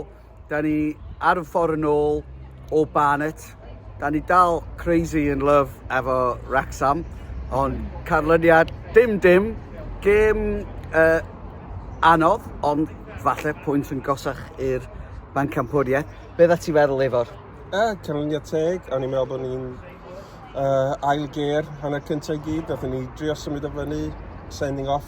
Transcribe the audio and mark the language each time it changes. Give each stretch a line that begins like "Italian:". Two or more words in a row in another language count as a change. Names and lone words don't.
Welsh: Da ni ar y ffordd yn ôl o Barnet. Da ni dal
English: crazy in love
Welsh: efo Wrexham, ond canlyniad dim. Gêm anodd, ond falle pwynt yn gosach i'r bencampwriaeth. Be dda ti feddwl, Ifor? Canlyniad teg, o'n i'n meddwl bod ni'n ail ger hanner cyntaf I gyd, nathon ni drio symud o fyny,
English: sending off.